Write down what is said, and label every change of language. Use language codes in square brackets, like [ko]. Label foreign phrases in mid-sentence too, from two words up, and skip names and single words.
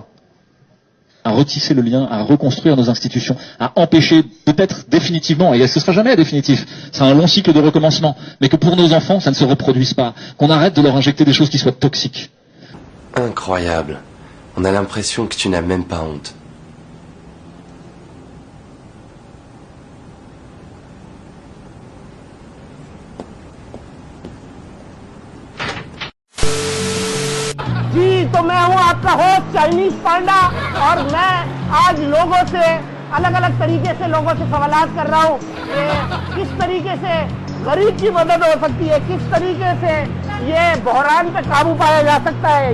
[fr] À retisser le lien, à reconstruire nos institutions, à empêcher, peut-être définitivement, et ce sera jamais définitif, c'est un long cycle de recommencement, mais que pour nos enfants, ça ne se reproduise pas. Qu'on arrête de leur injecter des choses qui soient toxiques. Incroyable. On a l'impression que tu n'as même pas honte. [ur] جی، تو میں ہوں آپ کا ہوسٹ چائنیز پانڈا اور میں آج لوگوں سے الگ الگ طریقے سے لوگوں سے سوالات کر رہا ہوں کہ کس طریقے سے غریب کی مدد ہو سکتی ہے، کس طریقے سے یہ بحران پہ قابو پایا جا سکتا ہے.